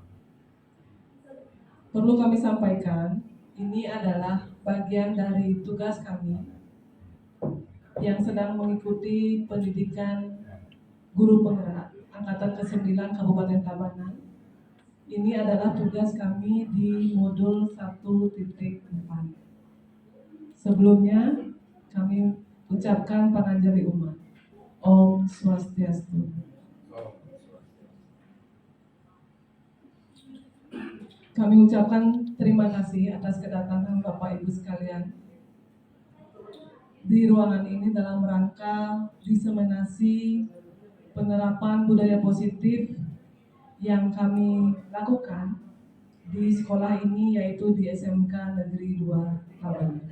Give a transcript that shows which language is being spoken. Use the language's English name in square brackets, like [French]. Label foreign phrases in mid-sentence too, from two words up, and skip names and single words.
[Indonesian] Perlu kami sampaikan, ini adalah bagian dari tugas kami yang sedang mengikuti pendidikan guru penggerak Angkatan ke-9 Kabupaten Tabanan. Ini adalah tugas kami di modul 1.4. Sebelumnya kami ucapkan pananjali umat. [Sanskrit] Om Swastiastu. [Indonesian] Kami ucapkan terima kasih atas kedatangan Bapak Ibu sekalian di ruangan ini dalam rangka diseminasi penerapan budaya positif yang kami lakukan di sekolah ini, yaitu di SMK Negeri 2 Tabanan.